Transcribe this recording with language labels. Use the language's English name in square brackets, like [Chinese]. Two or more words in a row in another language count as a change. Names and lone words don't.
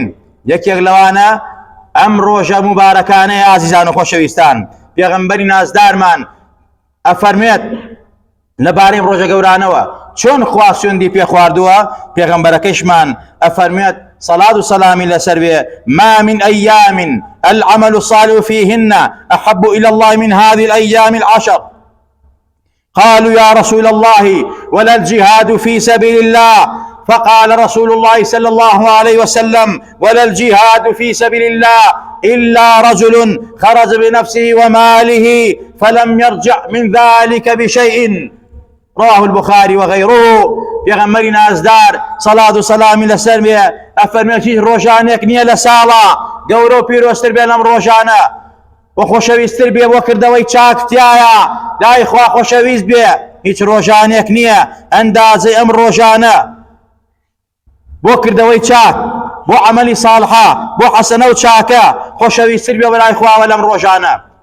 [Central Kurdish] یەکێک لەوانە ئەم ڕۆژە مبارەکانەیە. ئازیزان و خۆشەویستان، پێغەمبەری نازدارمان ئەفەرمێت لەبارەی ڕۆژە گەورانەوە چۆن خوا سوێندی پێ خواردووە. پێغەمبەرەکەیشمان ئەفەرمێت صلاة و سلامی لەسەر بێ: [Arabic] ما من أيام العمل الصالح فيهن أحب إلى الله من هذه الأيام العشر. قالوا يا رسول الله ولا الجهاد في سبيل الله؟ فقال رسول الله صلى الله عليه وسلم: ولا الجهاد في سبيل الله إلا رجل خرج بنفسه وماله فلم يرجع من ذلك بشيء. رواه البخاري وغيره. [Central Kurdish] پێغەمبەری نازدار سەڵات و سەلامی لەسەر بێ ئەفەرمێت هیچ ڕۆژانێک نییە لە ساڵە گەورە و پیرۆزتر بێ لەم ڕۆژانە و خۆشەویستتر بێ بۆ کردەوەی چاکتیایە لای خوا خۆشەویست بێ. هیچ ڕۆژانێک نییە ئەندازەی ئەم ڕۆژانە بۆ کردەوەی چاک، بۆ عملی ساڵحە، بۆ حەسەنە و چاکە خۆشەویستتر بێ بەلای خواوە لەم ڕۆژانە.